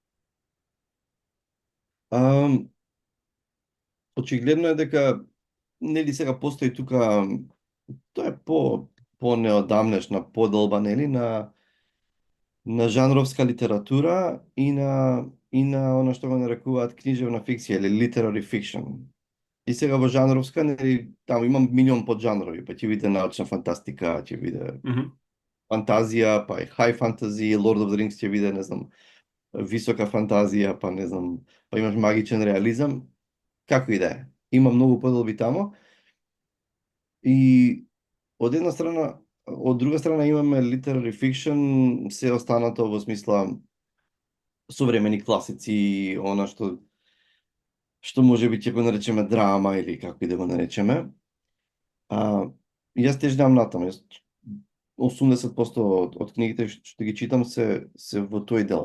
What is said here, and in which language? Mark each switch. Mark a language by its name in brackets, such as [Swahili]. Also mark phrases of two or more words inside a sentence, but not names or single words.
[Macedonian] Ам, Очигледно е дека нели сега постои тука, тоа е по неодамнешна подолба нели на жанровска литература и на она што го нарекуваат книжевна фикција или [English] literary fiction. [Macedonian] И сега во жанровска, нели, таму имам милион поджанрови, па ќе биде научна фантастика, ќе биде Мгм. фантазија, па и [English] high fantasy, [Macedonian] Lord of the Rings ќе биде, не знам, висока фантазија, па не знам, па имаш магичен реализам, како и да е. Има многу поделби таму и од една страна, од друга страна имаме [English] literary fiction, [Macedonian] се останато во смисла современи класици, она што може би ќе го наречеме драма или како и да го наречеме. А, јас тежнам натаму. Јас 80% од книгите што ги читам се во тој дел.